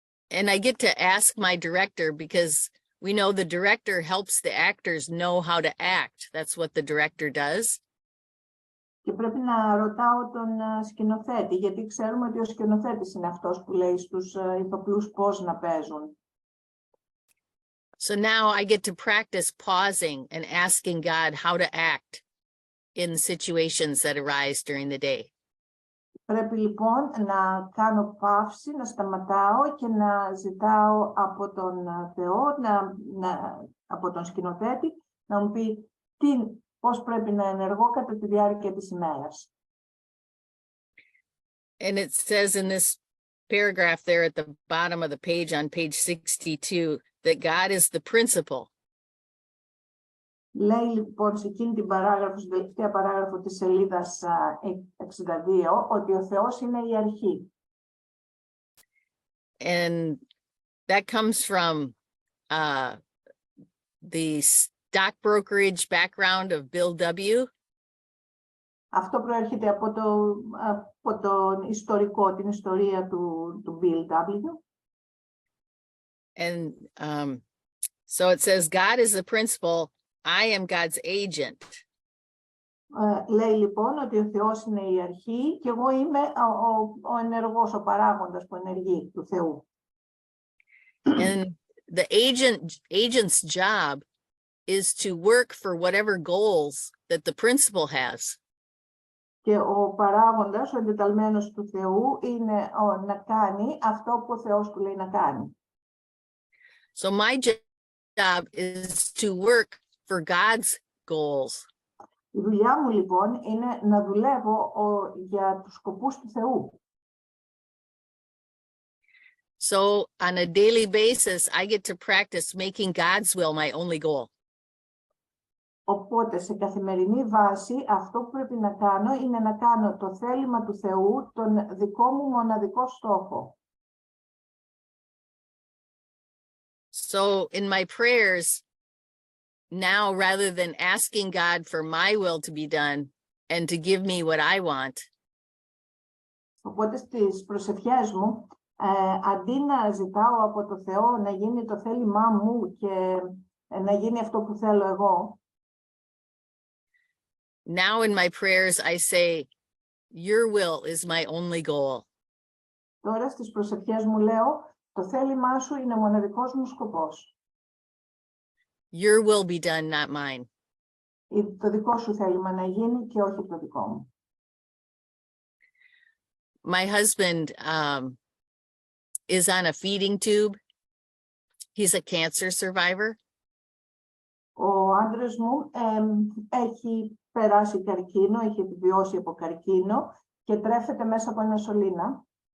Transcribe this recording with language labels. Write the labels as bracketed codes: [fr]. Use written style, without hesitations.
[en] And I get to ask my director because we know the director helps the actors know how to act. That's what the director does. [el] Και πρέπει να ρωτάω τον σκηνοθέτη, γιατί ξέρουμε ότι ο σκηνοθέτης είναι αυτός που λέει στους ηθοποιούς πώς να παίζουν. [en] So now I get to practice pausing and asking God how to act in situations that arise during the day. [el] Πρέπει λοιπόν να κάνω παύση, να σταματάω και να ζητάω από τον Θεό, από τον σκηνοθέτη, να μου πει πώς πρέπει να ενεργώ κατά τη διάρκεια της ημέρας. [en] And it says in this paragraph there at the bottom of the page on page 62 that God is the principal. [el] Λέει λοιπόν σε εκείνη την παράγραφο, στην τελευταία παράγραφο της σελίδας 62, ότι ο Θεός είναι η αρχή. [en] And that comes from the stock brokerage background of Bill W. [el] Αυτό προέρχεται από τον ιστορικό, την ιστορία του Bill W. [en] And so it says, God is the principal, I am God's agent. [el] Λέει λοιπόν ότι ο Θεός είναι η αρχή και εγώ είμαι ο ενεργός, ο παράγοντας που ενεργεί του Θεού. [en] And the agent's job is to work for whatever goals that the principal has. [el] Και ο παράγοντας, ο εντεταλμένος του Θεού, είναι να κάνει αυτό που ο Θεός του λέει να κάνει. [en] So my job is to work for God's goals. [el] Η δουλειά μου λοιπόν είναι να δουλεύω για τους σκοπούς του Θεού. [en] So on a daily basis, I get to practice making God's will my only goal. [el] Οπότε σε καθημερινή βάση αυτό που πρέπει να κάνω είναι να κάνω το θέλημα του Θεού τον δικό μου μοναδικό στόχο. [en] So in my prayers now, rather than asking God for my will to be done and to give me what I want, [el] οπότε στις προσευχές μου, αντί να ζητάω από το Θεό να γίνει το θέλημά μου και να γίνει αυτό που θέλω εγώ, [en] now in my prayers I say, your will is my only goal. [el] τώρα στις προσευχές μου λέω, Το θέλημά σου είναι ο μοναδικός μου σκοπός. [en] Your will be done, not mine. [el] Το δικό σου θέλημα να γίνει και όχι το δικό μου. [en] My husband is on a feeding tube. He's a cancer survivor. [el] Ο άντρας μου έχει περάσει καρκίνο, έχει επιβιώσει από καρκίνο και τρέφεται μέσα από ένα σωλήνα.